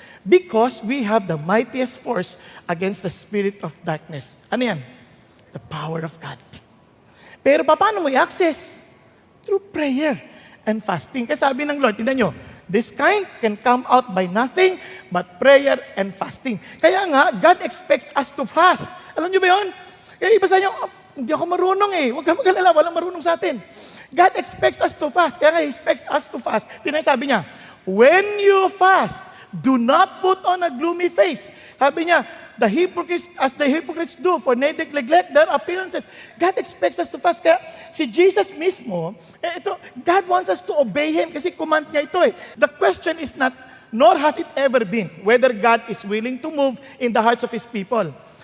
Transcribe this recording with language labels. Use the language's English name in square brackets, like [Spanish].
[English] Because we have the mightiest force against the spirit of darkness. [Filipino] Ano yan? [English] The power of God. [Filipino] Pero paano mo i-access? [English] Through prayer and fasting. [Filipino] Kasi sabi ng Lord, tingnan nyo, [English] this kind can come out by nothing but prayer and fasting. [Filipino] Kaya nga, [English] God expects us to fast. [Filipino] Alam nyo ba yun? Kaya iba sa inyo, hindi ako marunong [English] Huwag ka mag-alala, [Filipino] walang marunong sa atin. [English] God expects us to fast. [Filipino] Kaya nga, [English] He expects us to fast. [Filipino] Sabi niya, [English] when you fast, do not put on a gloomy face. [Filipino] Sabi niya, [English] as the hypocrites do, for they neglect their appearances. God expects us to fast. [Filipino] Kaya si Jesus mismo, [English] God wants us to obey Him [Filipino] kasi command niya ito [English] The question is not, nor has it ever been, whether God is willing to move in the hearts of His people.